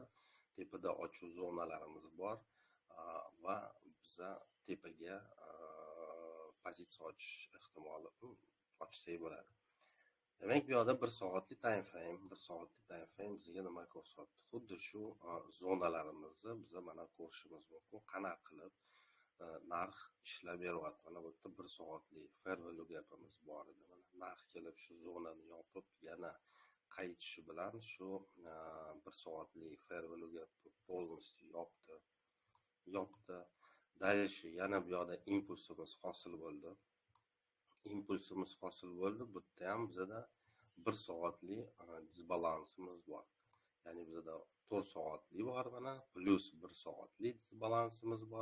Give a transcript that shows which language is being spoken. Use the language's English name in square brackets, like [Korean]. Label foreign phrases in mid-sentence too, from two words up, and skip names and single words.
[Uzbek] Tepada ochuv zonalarimiz bor va biza tepaga pozitsiya ochish ehtimoli ochsak bo'ladi. Demak, bu yerda 1 soatli [English] time frame [Uzbek] bizga nima ko'rsatdi? Xuddi shu zonalarimizni biza mana ko'rishimiz mumkin. Qanaqa qilib narx ishlab beryapti. Mana bu yerda 1 soatli [English] fair value gapimiz [Uzbek] bor edi. Mana narx kelib shu zonani yopib, yana qaytishi bilan shu 1 soatli [English] fair value gap [Uzbek] polностью yopdi. Dальше yana bu yerda impulsimiz hosil bo'ldi. Bu yerda ham bizda 1 soatli disbalansimiz bor. Ya'ni bizda 4 soatli bor mana, plus 1 soatli disbalansimiz bor.